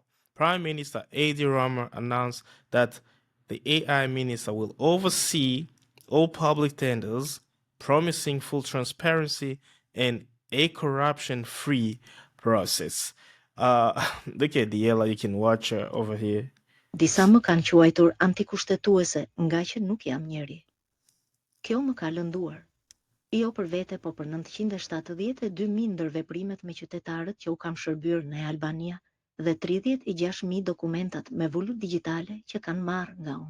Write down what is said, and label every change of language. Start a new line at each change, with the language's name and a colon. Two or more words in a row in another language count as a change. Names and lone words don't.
English: Prime Minister Adi Rama announced that the AI minister will oversee all public tenders, promising full transparency and a corruption-free process. Look at the yellow, you can watch over here.
Albanian: Disa më kanë quajtur antikushtetuese nga që nuk jam njeri. Kjo më ka lënduar. Jo për vete, po për 972.000 ndërveprimet me qytetarët që u kam shërbyer në Albania dhe 36.000 dokumentat me vulut digjitale që kanë marrë nga unë.